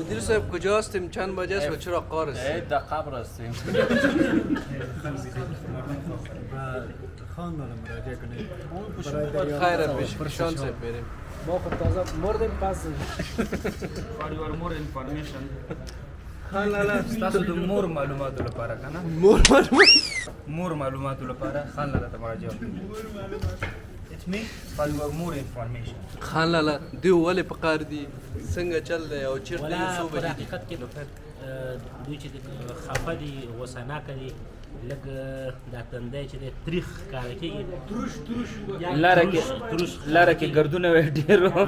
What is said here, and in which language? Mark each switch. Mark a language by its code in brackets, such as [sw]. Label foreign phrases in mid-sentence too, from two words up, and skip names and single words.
[fa] صاحب کجا هستیم چند بجه است و چرا قار است در قبر هستیم خان را مراجعه کنید خیر پیش پیشان صاحب بریم ما خود تازه مردیم پس [en] For your more information. [ps] خان لالا تاسو د مور معلوماتو لپاره کنه مور معلوماتو لپاره خان لاله ته مراجعه وکړئ. [en] It's me for your more information. [ps] خان لالا دیو ولې په قار دي څنګه چل دی او چیرته یو ولا څو په بجې دي حقیقت کې دوی چې خفه دي غوسناکه دي لږ دا تندی چې دی تریخ ښکاره کېږي لاره کې ګردونه وي ډېر